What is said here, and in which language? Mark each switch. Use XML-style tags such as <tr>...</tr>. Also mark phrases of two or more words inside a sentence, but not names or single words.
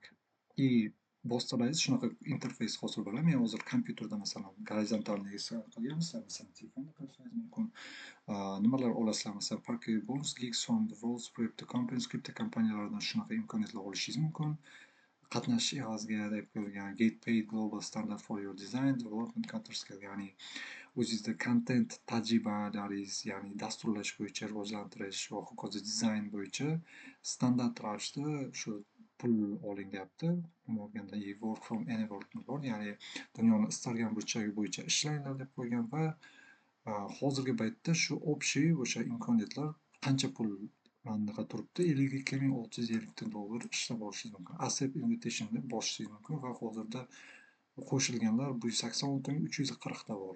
<uz>И bossangiz shunaqa interfeys hosil bo'ladi. Men hozir kompyuterda masalan gorizontalniy qilganman, sizlar masalan telefonda qilishingiz mumkin. Nimalar olasizlar, masalan Parquet Bonds, Geekstorm, The Walls, Crypto Companies, kripto kompaniyalardan shunaqa imkoniyatlar olishingiz mumkin. Qatnashish evaziga deb qo'yilgan</uz> <en>Get Paid Global Standard for Your Design Development Counter-Skill,</en> <uz>ya'ni o'zingizda kontent tajribalaringiz, ya'ni dasturlash bo'yicha rivojlantirish va hokazo dizayn bo'yicha standart ravishda shu pul oling deyapti. Morganda</uz> <en>work from anywhere</en> <uz>bor, ya'ni dunyoni istalgan burchagi bo'yicha ishlanglar deb qo'ygan va hozirgi paytda shu общий o'sha imkoniyatlar qancha pul anaqa turibdi, 52.650 dollar ishlab olishingiz mumkin.</uz> <en>Accept invitation</en> <uz>deb bosishingiz mumkin va hozirda qo'shilganlar 186.340 ta bor.</uz>